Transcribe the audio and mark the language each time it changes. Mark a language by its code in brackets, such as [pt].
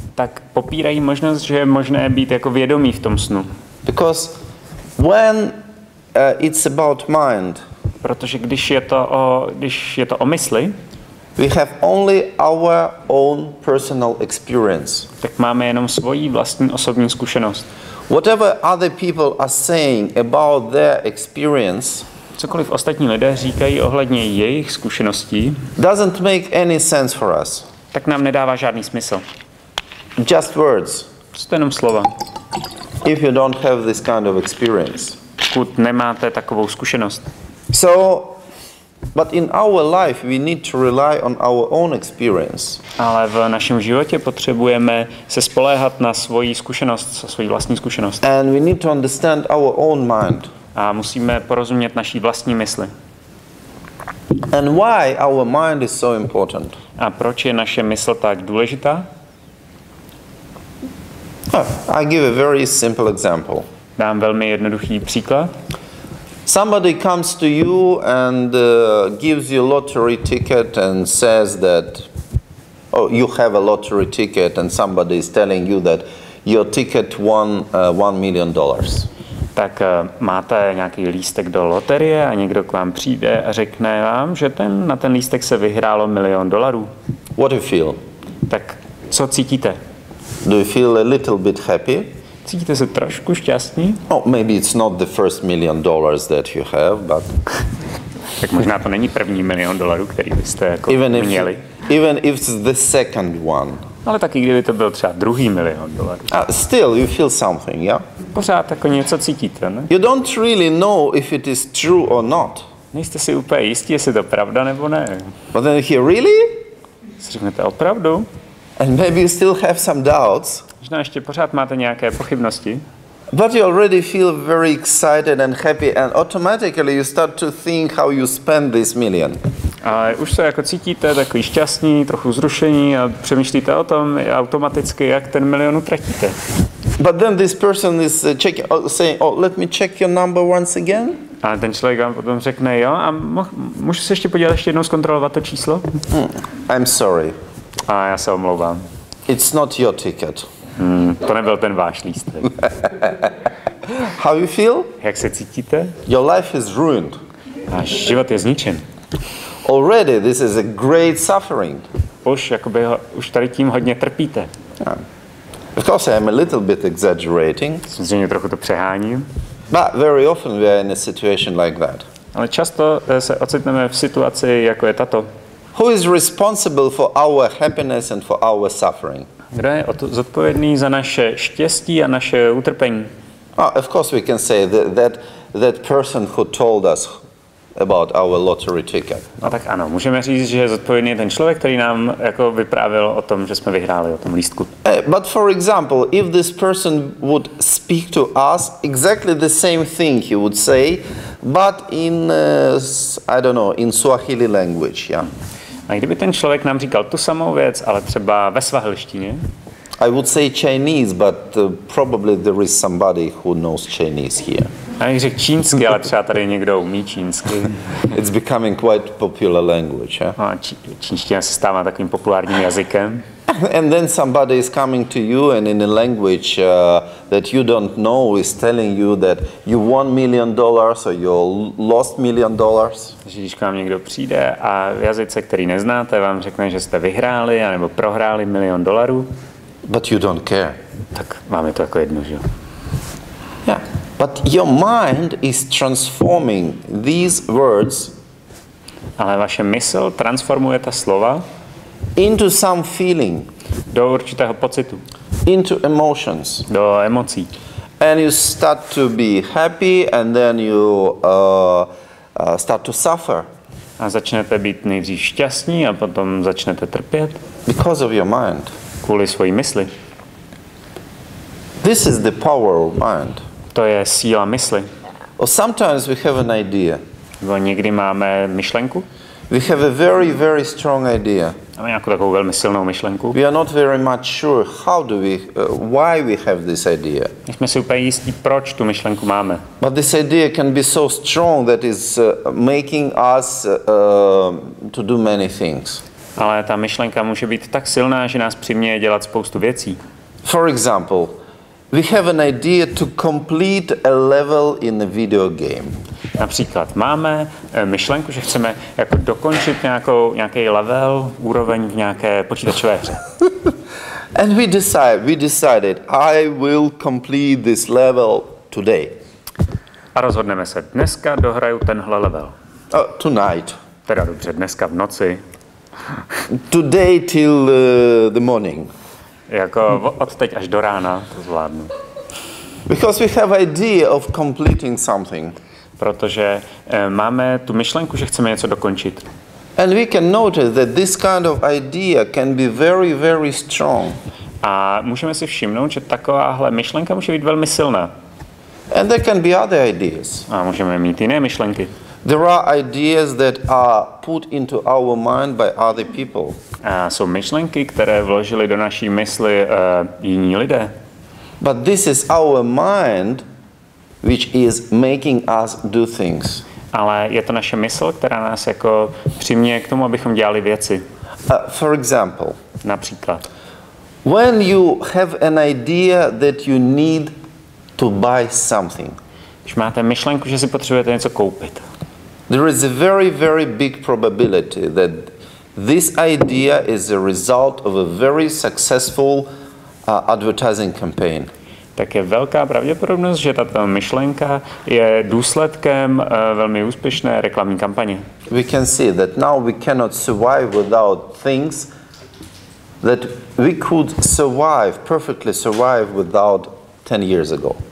[cs] Tak popírají možnost, že je možné být jako vědomý v tom snu. [en] Because when it's about mind, [cs] protože když je to o mysli, [en] we have only our own personal experience. [cs] Tak máme jenom svoji vlastní osobní zkušenost. [en] Whatever other people are saying about their experience, [cs] cokoliv ostatní lidé říkají ohledně jejich zkušeností, [en] doesn't make any sense for us. [cs] Tak nám nedává žádný smysl. [en] Just words. [cs] Prostě jenom slova. [en] If you don't have this kind of experience. [cs] Pokud nemáte takovou zkušenost. [en] So, but in our life we need to rely on our own experience. [cs] Ale v našem životě potřebujeme se spoléhat na svoji zkušenost, svoji vlastní zkušenost. [en] And we need to understand our own mind. [cs] A musíme porozumět naší vlastní mysli. [en] And why our mind is so important? [cs] A proč je naše mysl tak důležitá? [en] I give a very simple example. [cs] Dám velmi jednoduchý příklad. [en] Somebody comes to you and gives you a lottery ticket and says that, oh, you have a lottery ticket and somebody is telling you that your ticket won $1 million. [cs] Tak máte nějaký lístek do loterie a někdo k vám přijde a řekne vám, že na ten lístek se vyhrálo $1 milion. [en] What do you feel? [cs] Tak co cítíte? [en] Do you feel a little bit happy? [cs] Cítíte se trošku šťastní? [en] Oh, maybe it's not the first $1 million that you have, but [cs] tak možná to není první $1 milion, který byste jako měli. [en] Even if it's the second one. [cs] Ale taky kdyby to byl třeba druhý $1 milion. [en] Still you feel something, yeah? [cs] Pořád jako něco cítíte, ne? [en] You don't really know if it is true or not. [cs] Nejste si úplně jistí, jestli to pravda nebo ne. [en] But then here, really? [cs] Si řeknete opravdu? [en] And maybe you still have some doubts. [cs] Možná ještě pořád máte nějaké pochybnosti. [en] But you already feel very excited and happy, and automatically you start to think how you spend this million. [cs] Ale už se jako cítíte takový šťastní, trochu zrušení a přemýšlíte o tom automaticky, jak ten milion utratíte. [en] But then this person is saying, "Oh, let me check your number once again." [cs] A ten člověk vám potom řekne, jo, a můžu se ještě podívat, ještě jednou zkontrolovat to číslo? [en] I'm sorry. [cs] A já se omlouvám. [en] It's not your ticket. [cs] To nebyl ten váš lístek. [en] How you feel? [cs] Jak se cítíte? [en] Your life is ruined. [cs] Váš život je zničen. [en] Already this is a great suffering. [cs] Už tady tím hodně trpíte. [en] Of course, I'm a little bit exaggerating. [cs] Samozřejmě trochu to přeháním. [en] But very often we are in a situation like that. [cs] Ale často se ocitneme v situaci, jako je tato. [en] Who is responsible for our happiness and for our suffering? [cs] Kdo je zodpovědný za naše štěstí a naše utrpení? [en] Of course we can say that person who told us about our lottery ticket. [cs] No tak ano, můžeme říct, že je zodpovědný ten člověk, který nám jako vyprávěl o tom, že jsme vyhráli o tom lístku. [en] But for example, if this person would speak to us exactly the same thing, he would say, but in I don't know, in Swahili language, yeah. [cs] A kdyby ten člověk nám říkal tu samou věc, ale třeba ve svahilštině, [en] I would say Chinese, but probably there is somebody who knows Chinese here. [cs] Já bych řekl čínsky, ale třeba tady někdo umí čínsky. [en] It's becoming quite popular language, yeah? [cs] No, čínština se stává takovým populárním jazykem. [en] And then somebody is coming to you and in a language that you don't know is telling you that you won $1 million or you lost $1 million. [cs] Takže když k vám někdo přijde a v jazyce, který neznáte, vám řekne, že jste vyhráli anebo prohráli $1 milion, [en] but you don't care. [cs] Tak vám je to jako jedno, že jo? [en] Yeah. But your mind is transforming these words [cs] ale vaše mysl transformuje ta slova [en] into some feeling, [cs] do určitého pocitu, [en] into emotions, [cs] do emocí. [en] And you start to be happy and then you start to suffer. [cs] A začnete být nejdřív šťastní a potom začnete trpět. [en] Because of your mind. [cs] Kvůli svojí mysli. [en] This is the power of mind. [cs] To je síla mysli. [en] Or sometimes we have an idea. [cs] Nebo někdy máme myšlenku. [en] We have a very, very strong idea. [cs] Máme nějakou takovou velmi silnou myšlenku. [en] We are not very much sure why we have this idea. [cs] Jsme si úplně jistí, proč tu myšlenku máme. [en] But this idea can be so strong that is making us to do many things. [cs] Ale ta myšlenka může být tak silná, že nás přiměje dělat spoustu věcí. [en] For example, we have an idea to complete a level in a video game. [cs] Například máme myšlenku, že chceme jako dokončit nějaký level, úroveň v nějaké počítačové hře. [en] And we decided I will complete this level today. [cs] A rozhodneme se, dneska dohraju tenhle level. [en] Tonight. [cs] Teda dobře, dneska v noci. [en] Today till the morning. [cs] Jako od teď až do rána to zvládnu. [en] Because we have idea of completing something. [cs] Protože máme tu myšlenku, že chceme něco dokončit. [en] And we can notice that this kind of idea can be very, very strong. [cs] A můžeme si všimnout, že takováhle myšlenka může být velmi silná. [en] And there can be other ideas. [cs] A můžeme mít jiné myšlenky. [en] There are ideas that are put into our mind by other people. [cs] A jsou myšlenky, které vložili do naší mysli jiní lidé. [en] But this is our mind which is making us do things. [cs] Ale je to naše mysl, která nás jako přiměje k tomu, abychom dělali věci. [en] For example, [cs] například. [en] When you have an idea that you need to buy something. [cs] Když máte myšlenku, že si potřebujete něco koupit. [en] There is a very, very big probability that this idea is a result of a very successful advertising campaign. [cs] Tak je velká pravděpodobnost, že tato myšlenka je důsledkem velmi úspěšné reklamní kampaně. [en] We can see that now we cannot survive without things that we could perfectly survive without 10 years ago.